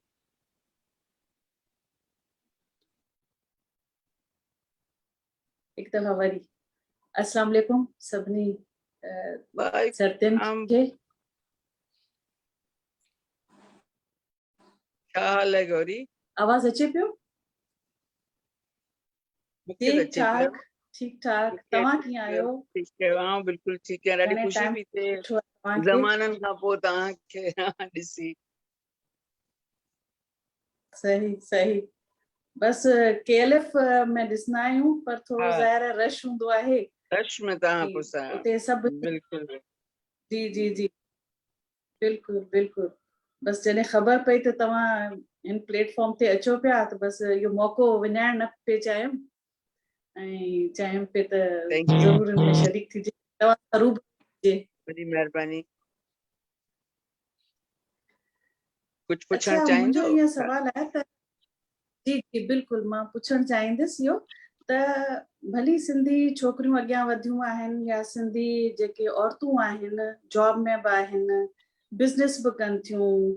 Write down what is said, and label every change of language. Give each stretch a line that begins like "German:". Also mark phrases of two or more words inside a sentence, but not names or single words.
Sindhi: एक दफ़ा वरी अस्सलाम वालेकुम सभिनी सरतियन वालेकुम खे। छा हाल है गौरी? आवाज़ अचे पियो? मूंखे त ठीक अचे पियो। ठाक, ठीक ठाक। तव्हां कीअं आहियो?
Urdu: ٹھیک ہے، ہاں بالکل ٹھیک ہے.
Sindhi: ॾाढी घणे ख़ुशी टाइम पई थिए ॾिठो आहे तव्हांखे। ज़माननि खां पोइ तव्हांखे ॾिसी। सही सही। बस KLF में ॾिसंदा आहियूं, पर थोरो हाँ ज़ाहिर रश हूंदो आहे। रश में तव्हां कि पुसा उते सभु बिल्कुल जी जी जी बिल्कुल बिल्कुल। बस जॾहिं ख़बर पई त तव्हां इन प्लेटफॉर्म ते अचो पिया त बस इहो मौक़ो विञाइण न पिए चाहियूं ऐं चाहियूं पिए त
English: thank you,
Sindhi: ज़रूर इनमें शरीक थिजे। तव्हां रूबरू थिजे। बड़ी महिरबानी। कुछ अच्छा, पुछण मुंहिंजो चाहींदो? इहो सवाल आहे त जी जी बिल्कुलु मां पुछणु चाहींदसि इहो त भली सिंधी छोकिरियूं अॻियां वधियूं आहिनि या सिंधी जेके औरतूं आहिनि जॉब में बि आहिनि, बिज़नेस बि कनि थियूं